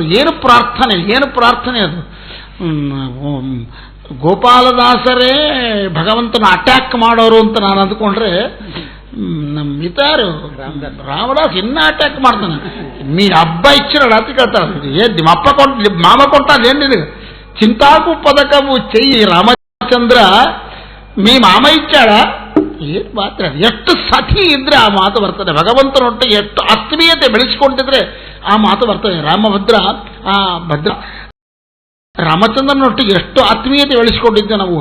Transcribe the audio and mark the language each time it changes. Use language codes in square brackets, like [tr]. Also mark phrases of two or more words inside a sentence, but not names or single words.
[kn] ಏನು ಪ್ರಾರ್ಥನೆ ಅದು. ಗೋಪಾಲದಾಸರೇ ಭಗವಂತನ ಅಟ್ಯಾಕ್ ಮಾಡೋರು ಅಂತ ನಾನು ಅಂದ್ಕೊಂಡ್ರೆ ನಮ್ಮ ಮಿತಾರು ರಾಮದಾಸ್ ಇನ್ನ ಅಟ್ಯಾಕ್ ಮಾಡ್ತಾನೆ. ನೀ ಹಬ್ಬ ಇಚ್ಚಿರಡ ಅಂತ ಕೇಳ್ತಾರೆ. ನಿಮ್ಮ ಅಪ್ಪ ಮಾಮ ಕೊಟ್ಟಾದೇನು ನಿನಗೆ [te] చింతాకు పథకము చెయ్యి [kn] ರಾಮಚಂದ್ರ ಮೀ ಮಾಮ ಇಚ್ಚಾಳ. ಏನು ಮಾತ್ರ ಎಷ್ಟು ಸತಿ ಇದ್ರೆ ಆ ಮಾತು ಬರ್ತದೆ. ಭಗವಂತನೊಟ್ಟಿಗೆ ಎಷ್ಟು ಆತ್ಮೀಯತೆ ಬೆಳೆಸಿಕೊಂಡಿದ್ರೆ ಆ ಮಾತು ಬರ್ತದೆ. ರಾಮಚಂದ್ರನೊಟ್ಟಿಗೆ ಎಷ್ಟು ಆತ್ಮೀಯತೆ ಬೆಳೆಸಿಕೊಂಡಿದ್ದೆ ನಾವು.